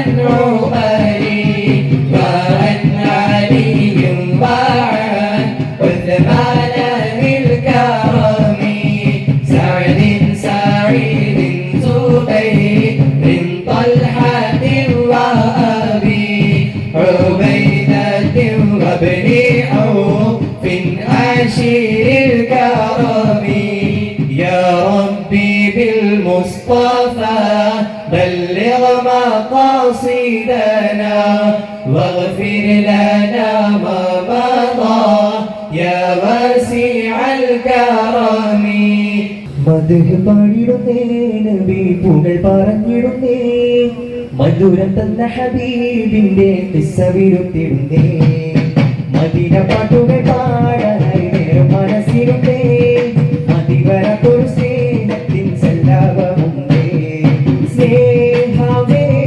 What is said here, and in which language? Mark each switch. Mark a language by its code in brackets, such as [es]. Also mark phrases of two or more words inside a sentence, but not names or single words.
[ar] عمر وعن علي وعن عثمان الكرم سعد سعيد زبير طلحة وأبي عبيدة وابن عوف عشير الكرم يا ربي بالمصطفى بلغ مقاصدنا واغفر لنا ما مضى يا واسع الكرم [ml] മദ്ഹ് പാടിടുന്നേ നബി പുകൾ പറഞ്ഞിടുന്നേ മധുരം തന്ന ഹബീബിന്റെ കിസ്സ വിരുത്തിടുന്നേ മദീന പാട്ടുകൾ പാടാനായി നേരം മനസ്സിരുന്നേ അതിവരത്തൊരു സ്നേഹത്തിൻ സല്ലാപമുണ്ടേ സ്നേഹമേ